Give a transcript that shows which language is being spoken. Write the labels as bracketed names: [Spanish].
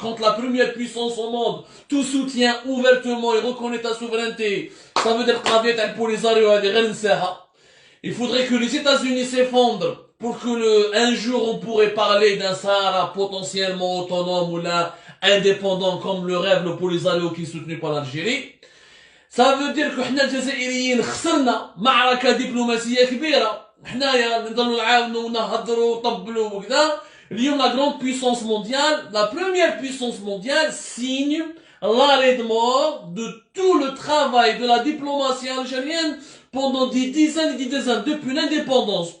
[French] Quand la première puissance au monde tout soutient ouvertement et reconnaît ta souveraineté, ça veut dire que il faudrait que les États-Unis s'effondrent pour que un jour on pourrait parler d'un Sahara potentiellement autonome ou là indépendant comme le rêve le Polisario qui est soutenu par l'Algérie. Ça veut dire que [Arabic] احنا الجزائريين خسرنا معركة دبلوماسية كبيرة. حنايا نضلوا نعاونوا ونهضروا وطبلوا وكذا. [French] اليوم la grande puissance mondiale, la première puissance mondiale signe l'arrêt de mort de tout le travail de la diplomatie algérienne pendant des dizaines et des dizaines depuis l'indépendance.